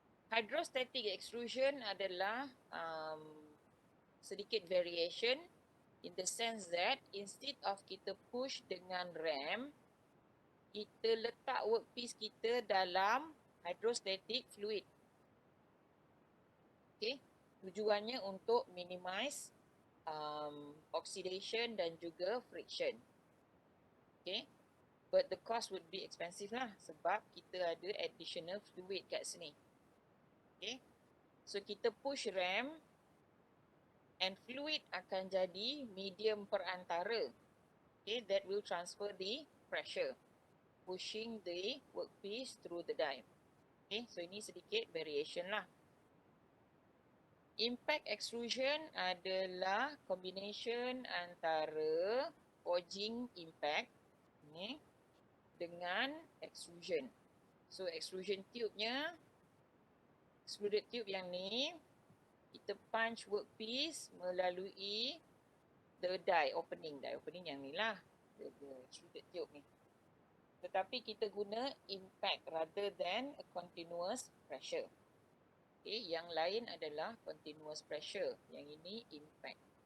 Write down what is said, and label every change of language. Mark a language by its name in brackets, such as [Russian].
[English] Hydrostatic extrusion adalah sedikit variation in the sense that instead of kita push dengan ram, kita letak workpiece kita dalam hydrostatic fluid. Okay. [Malay] Tujuannya untuk [English] minimize oxidation [Malay] dan juga friction. [English] Okay. But the cost would be expensive lah sebab kita ada additional fluid kat sini. Okay. So kita push ram and fluid [Malay] akan jadi medium perantara. [English] Okay, that will transfer the pressure, pushing the workpiece through the die. Okay, so ini sedikit variation lah. Impact extrusion adalah combination antara forging impact ni dengan extrusion. So extrusion tube-nya, extruded tube yang ni, kita punch workpiece melalui the die opening yang ni lah, the extruded tube ni. [Malay] Tetapi kita guna [English] impact rather than a continuous pressure. [Malay] Okay, yang lain adalah [English] continuous pressure, [Malay] yang ini impact.